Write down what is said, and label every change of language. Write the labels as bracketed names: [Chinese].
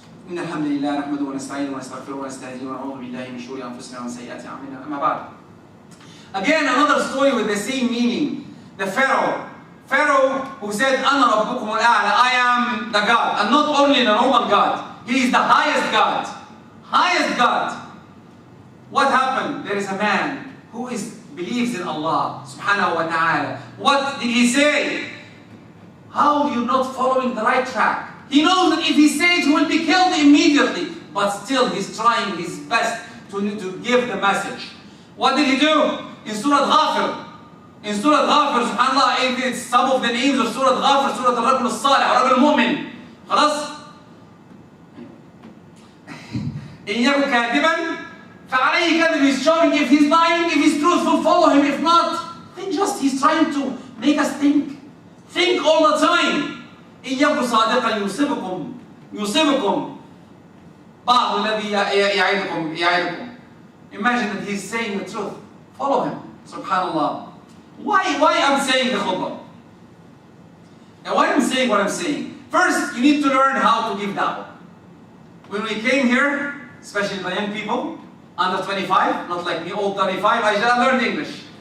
[Arabic] إن الحمد لله نحمده ونستعينه ونستغفره ونستهديه ونعوذ بالله من شرور أنفسنا ومن سيئات أعمالنا. أما بعد. [English] Again, another story with the same meaning. The Pharaoh who said, [Arabic] أنا ربكم الأعلى, [English] I am the God. And not only the normal God. He is the highest God. Highest God. What happened? There is a man who believes in Allah subhanahu wa ta'ala. What did he say? How are you not following the right track? He knows that if he says he will be killed immediately, but still he's trying his best to give the message. What did he do? In Surah Ghafir, subhanAllah, it's some of the names of Surah Ghafir, Surah Al-Rajul Al-Salih, Rajul Al-Mu'min. خلاص? [Arabic] إن يكن كاذبا فعليه كذب. [English] He's showing if he's lying, if he's truthful, follow him. If not, then he's trying to make us think. Think all the time. [Arabic] إن يكن صادقا يصيبكم بعض الذي يعدكم. [English] Imagine that he's saying the truth. Follow him. Subhanallah. Why I'm saying the khutbah? And why I'm saying what I'm saying? First, you need to learn how to give da'wah. When we came here, especially the young people, under 25, not like me, old 35, I learned English.